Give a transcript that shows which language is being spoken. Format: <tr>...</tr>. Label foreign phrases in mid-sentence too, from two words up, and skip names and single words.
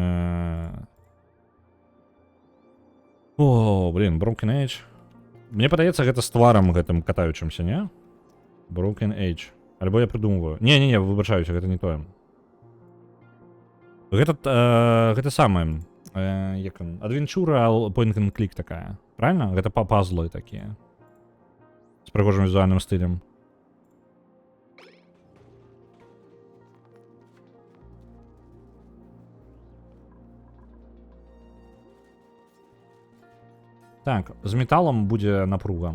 <ru>О, блин,</ru> <be>Broken Age. Мне падаецца, гэта з тварам гэтым катаючымся, не? Broken Age. Альбо я придумываю. Не, выбачаюся, гэта не тое. Гэта самае. Як он? Адвенчура</be> <en>point and click</en> <be>такая. Правильно? Гэта пазлы такія. З прыгожым візуальным стылем. Так, з металам будзе напруга.</be>